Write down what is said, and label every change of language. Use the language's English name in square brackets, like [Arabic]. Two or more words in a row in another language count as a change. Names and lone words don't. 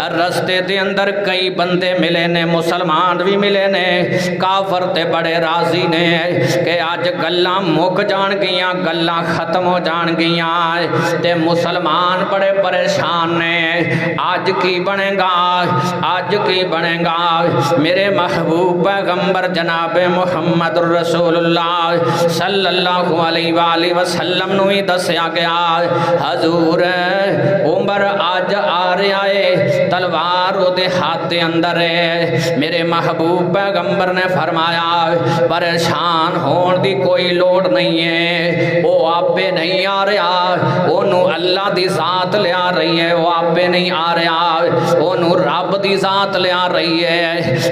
[Punjabi] ਰਸਤੇ ਦੇ ਅੰਦਰ ਕਈ ਬੰਦੇ ਮਿਲੇ ਨੇ, ਮੁਸਲਮਾਨ ਵੀ ਮਿਲੇ ਨੇ, ਕਾਫ਼ਰ ਤੇ ਬੜੇ ਰਾਜ਼ੀ ਨੇ ਕਿ ਅੱਜ ਗੱਲਾਂ ਮੁੱਕ ਜਾਣ ਗੀਆਂ, ਗੱਲਾਂ ਖ਼ਤਮ ਹੋ ਜਾਣ ਗੀਆਂ। ਤੇ ਮੁਸਲਮਾਨ ਬੜੇ ਪਰੇਸ਼ਾਨ ਨੇ, ਅੱਜ ਕੀ ਬਣੇਗਾ, ਅੱਜ ਕੀ ਬਣੇਗਾ। ਮੇਰੇ ਮਹਿਬੂਬ ਪੈਗ਼ੰਬਰ ਜਨਾਬੇ ਮੁਹੰਮਦ ਰਸੂਲੁੱਲਾਹ [Arabic] صلى الله عليه وسلم [Punjabi] ਨੂੰ ਹੀ ਦੱਸਿਆ ਗਿਆ ਹਜ਼ੂਰ ਉਮਰ ਅੱਜ ਆ ਰਿਹਾ ਹੈ, ਤਲਵਾਰ ਉਹਦੇ ਹੱਥ ਦੇ ਅੰਦਰ ਹੈ। ਮੇਰੇ ਮਹਿਬੂਬ ਪੈਗ਼ੰਬਰ ਨੇ ਫ਼ਰਮਾਇਆ ਪਰੇਸ਼ਾਨ ਹੋਨੇ ਕੀ ਕੋਈ ਲੋੜ ਨਹੀਂ ਹੈ, ਵੋ ਆਪੇ ਨਹੀਂ ਆ ਰਿਹਾ, ਓਨੂੰ ਅੱਲਾਹ ਦੀ ਜ਼ਾਤ ਲਿਆ ਰਹੀ ਹੈ, ਵੋ ਆਪੇ ਨਹੀਂ ਆ ਰਿਹਾ, ਓਨੂੰ ਰੱਬ ਦੀ ਜ਼ਾਤ ਲਿਆ ਰਹੀ ਹੈ, वो आपे नहीं आ रहा, ओनू रब दी जात लिया रही है।